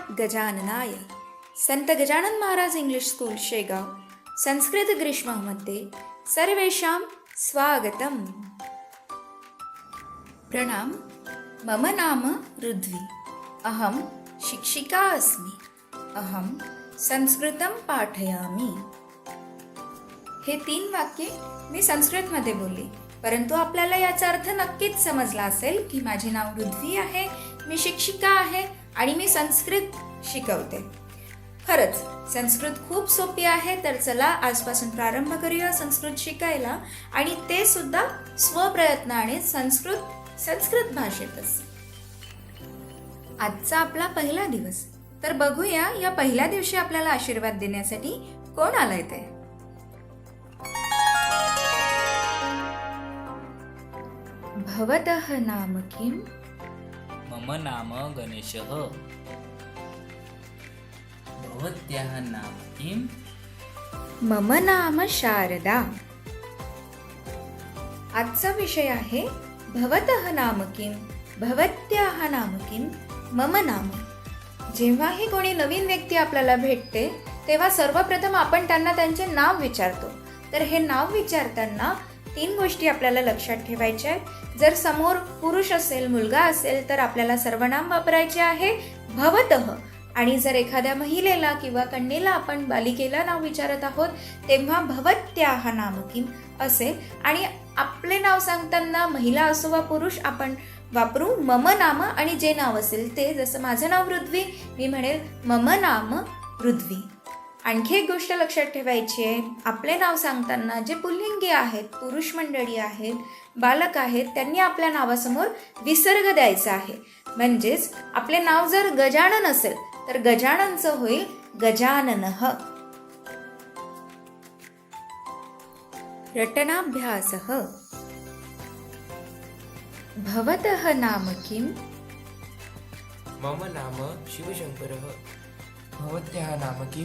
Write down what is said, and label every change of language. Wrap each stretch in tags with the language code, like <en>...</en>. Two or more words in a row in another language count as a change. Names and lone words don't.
<mr>गजाननाय. संत गजानन महाराज इंग्लिश स्कूल शेगाव संस्कृत ग्रीष्ममध्ये</mr> <sa>सर्वेषां स्वागतम्. प्रणाम. मम नाम रुद्वी. अहं शिक्षिका अस्मि. अहं संस्कृतं पाठयामि.</sa> <mr>हे 3 वाक्ये मी संस्कृतमध्ये बोलली, परंतु आपल्याला याचा अर्थ नक्कीच समजला असेल की माझे नाव रुद्वी आहे, मी शिक्षिका आहे आणि मी संस्कृत शिकवते. खरंच संस्कृत खूप सोपी आहे. तर चला आजपासून प्रारंभ करूया संस्कृत शिकायला, आणि ते सुद्धा स्वप्रयत्नाने संस्कृत भाषेतच. आजचा आपला पहिला दिवस. तर बघूया या पहिल्या दिवशी आपल्याला आशीर्वाद देण्यासाठी कोण आलंय ते.</mr> <sa>भवतः नाम किम? मम नाम गणेशः. भवत्याः नाम किम? मम नाम शारदा.</sa> <mr>आजचा विषय आहे</mr> <sa>भवतः नाम किम, भवत्याः नाम किम, मम नाम.</sa> <mr>जेव्हाही कोणी नवीन व्यक्ती आपल्याला भेटते तेव्हा सर्वप्रथम आपण त्यांना त्यांचे नाव विचारतो. तर हे नाव विचारताना 3 गोष्टी आपल्याला लक्षात ठेवायच्या आहेत. जर समोर पुरुष असेल, मुलगा असेल, तर आपल्याला सर्वनाम वापरायचे आहे भवतः. आणि जर एखाद्या महिलेला किंवा कन्येला आपण बालिकेला नाव विचारत आहोत तेव्हा</mr> <sa>भवत्याः नाम किम</sa> <mr>असे. आणि आपले नाव सांगताना महिला असो वा पुरुष आपण वापरू</mr> <sa>मम नाम,</sa> <mr>आणि जे नाव असेल ते. जसं माझं नाव रुद्वी, मी म्हणेल</mr> <sa>मम नाम रुद्वी.</sa> <mr>आणखी एक गोष्ट लक्षात ठेवायची आहे, आपले नाव सांगताना जे पुल्लिंगी आहेत, पुरुष मंडळी आहेत, बालक आहेत, त्यांनी आपल्या नावासमोर विसर्ग द्यायचा आहे. म्हणजेच आपले नाव जर गजानन असेल तर गजाननचं होईल गजाननः.</mr> <sa>रटनाभ्यासः. भवतः नाम किम? मम नाम शिवशंकरः. भवत्याः नाम किम?</sa>